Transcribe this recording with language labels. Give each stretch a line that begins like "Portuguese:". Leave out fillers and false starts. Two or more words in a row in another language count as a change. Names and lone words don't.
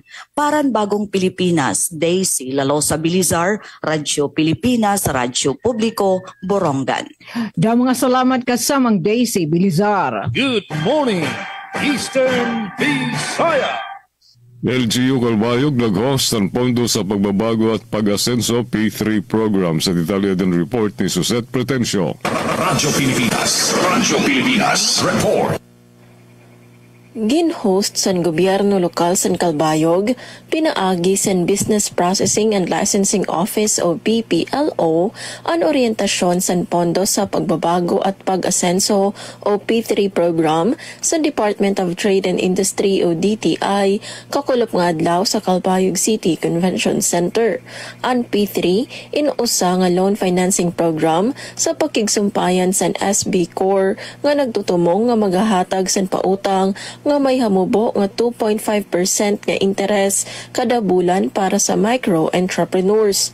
Filipino: Paran Bagong Pilipinas, Daisy Lalosa Bilizar, Radyo Pilipinas, Radyo Publiko, Borongan. Da mga salamat kasamang Daisy Bilizar.
English: Good morning, Eastern Visayas.
Filipino: LGU Calbayog nag-host ng pondo sa pagbabago at pag-asenso P3 program sa detalye din report ni Suzette Pretencio. Radyo Pilipinas Report.
Waray: Gin-host san gobyerno lokal san Calbayog, pinaagi san Business Processing and Licensing Office o BPLO ang orientasyon san pondo sa pagbabago at pag-asenso o P3 program sa Department of Trade and Industry o DTI kakulop nga adlaw sa Calbayog City Convention Center. Ang P3 inuusa nga
English: loan financing program
Waray: sa pakigsumpayan san SB Core nga nagtutumong nga magahatag san pautang nga may hamubo nga 2.5% nga interes kada bulan para sa micro-entrepreneurs.